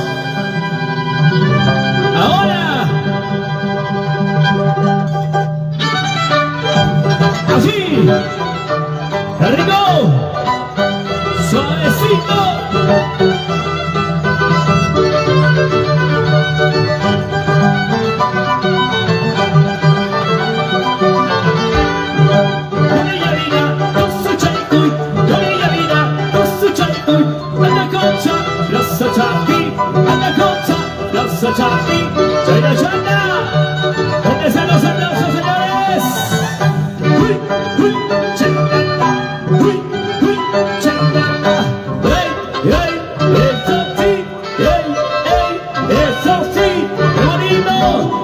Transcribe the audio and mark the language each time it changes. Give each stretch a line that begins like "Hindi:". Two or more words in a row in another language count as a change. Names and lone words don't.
Spanish: Ahora, así, ¡qué rico! ¡Suavecito! Gloria Divina, Tosu Chalcuy, Gloria Divina, Tosu Chalcuy, Atajocha, Plaza Chaki, Atajocha, Plaza Chaki, Chayna Chayna. ¿Dónde están los aplausos, señores? ¡Uy, uy, Chayna! ¡Uy, uy, Chayna! ¡Ey, ey, eso sí! ¡Ey, ey, eso sí! ¡Qué bonito!